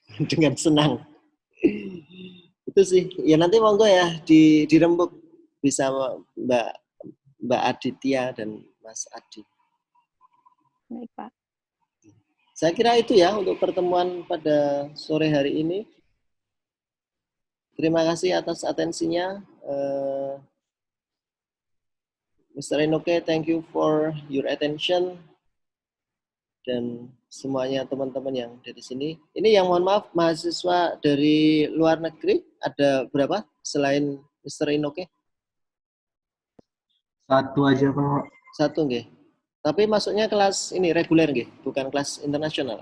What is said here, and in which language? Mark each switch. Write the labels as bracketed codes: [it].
[id] Dengan senang. Itu sih. Ya nanti [jv] monggo ya dirembuk [id] bisa Mbak Aditya dan Mas Adi. Baik, Pak. Saya kira itu ya untuk pertemuan pada sore hari ini. Terima kasih atas atensinya. [en] Mr. Enoke, thank you for your attention. [id] Dan semuanya teman-teman yang dari sini. Ini yang mohon maaf, mahasiswa dari luar negeri, ada berapa selain Mr. Enoke? 1 aja Pak. [jv] 1 nggih. [id] Tapi masuknya kelas ini reguler nggih, bukan kelas internasional.